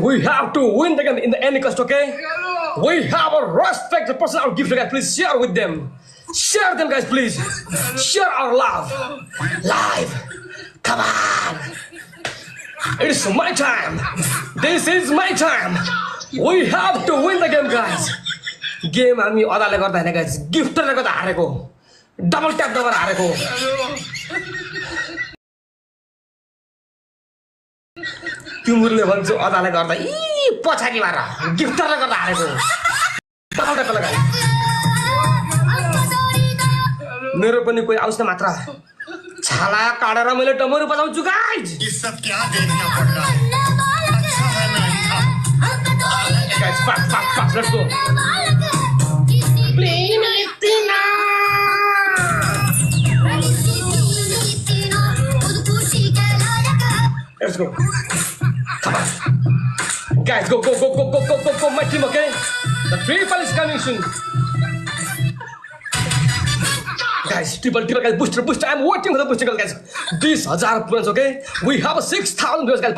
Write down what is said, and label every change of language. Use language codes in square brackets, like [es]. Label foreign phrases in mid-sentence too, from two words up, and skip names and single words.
[en] We have to win the game in the any cost, okay? We have a respect the person our gift, guys. Please share with them. Share them, guys, please. Share our love. Live. Come on. It's my time. This is my time. We have to win the game, guys. [ne] Game हामी अदाले गर्दा हैन guys. गिफ्टरले गर्दा हारेको. डबल ट्याप गरेर हारेको. तिमीले भन्छौ अदाले गर्दा पछाडि मार गिफ्टरले गर्दा हारेको डबल ट्याप लगाए मेरो पनि कोही आउँछ मात्र छाला काटेर मैले डमरू बजाउँछु गाइज [hi] ये सब क्या देखना पड़ रहा है अच्छा है नहीं था [en] guys pass let's go please [hi] इतना [en] let's go come on guys go my team okay the triple is coming soon guys triple guys booster I'm waiting for the booster guys 20,000 points okay we have 6,000 guys